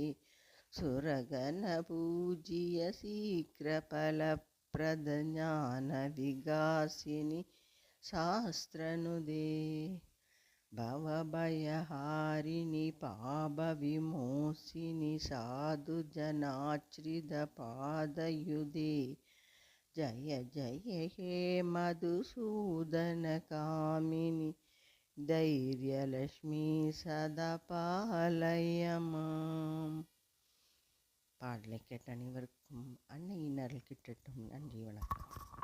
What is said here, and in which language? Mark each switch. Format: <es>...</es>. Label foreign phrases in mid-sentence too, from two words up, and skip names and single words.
<sa>सुरगणपूज्य शीघ्रफलप्रद ज्ञानविकासिनि शास्त्रनुदे भवभयहारिणि पापविमोचिनि साधुजनाश्रितपादयुधे जय जय हे मधुसूदनकामिनि धैर्यलक्ष्मी सदा पालय माम्.</sa> <ta>பாடலை கேட்ட அனைவருக்கும் அன்னையின் அருள் கிட்டட்டும். நன்றி, வணக்கம்.</ta>